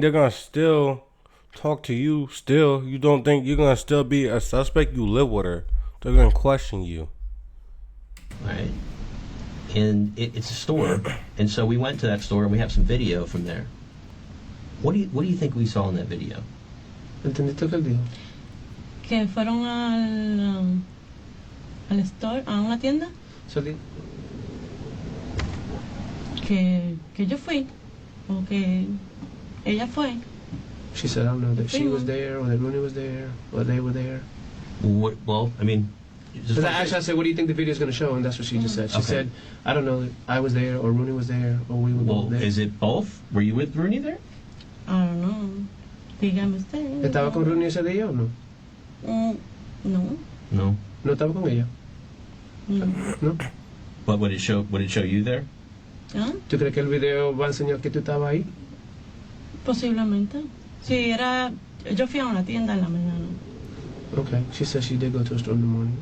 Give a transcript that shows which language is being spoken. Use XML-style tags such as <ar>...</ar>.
<en>They're going to still talk to you still. You don't think you're going to still be a suspect? You live with her. They're going to question you. Right. And it's a store. And so we went to that store and we have some video from there. What do you think we saw in that video?</en> <es>¿Entendiste lo que él dijo? Que fueron al store, a una tienda,</es> <en>So,</en> <es>que yo fui, o que ella fue.</es> <en>she said, I don't know, that she was there, or that Rooney was there, or they were there. Well, I mean... Because I said, what do you think the video is going to show? And that's what she just said. She said, I don't know, I was there, or Rooney was there, or we were both there. Is it both? Were you with Rooney there? I don't know.</en> <es>Dígame usted. ¿Estaba con Rooney ese día o no? No. No. ¿No estaba con ella? No. ¿No?</es> <en>But would it show you there?</en> <es>¿Ah? ¿Tú crees que el video va a enseñar que tú estabas ahí? Posiblemente. Sí, yo fui a una tienda en la mañana.</es> <en>Okay, she said she did go to a store in the morning.</en>